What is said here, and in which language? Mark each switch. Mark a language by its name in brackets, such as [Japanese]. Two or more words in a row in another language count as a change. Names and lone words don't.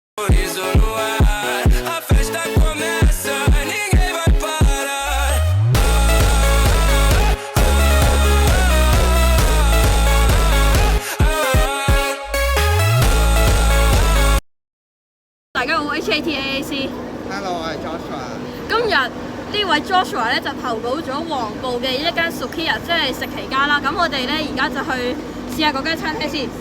[Portuguese] sorriso no ar. A festa começa, ninguém vai parar. [Cantonese] 大家好，HATAAC。 Hello，我係 Joshua。今日呢位 Joshua 咧就投稿咗黃埔嘅一間 Sukiya， 即係食期間啦。咁我哋咧而家就去試下嗰間餐廳先。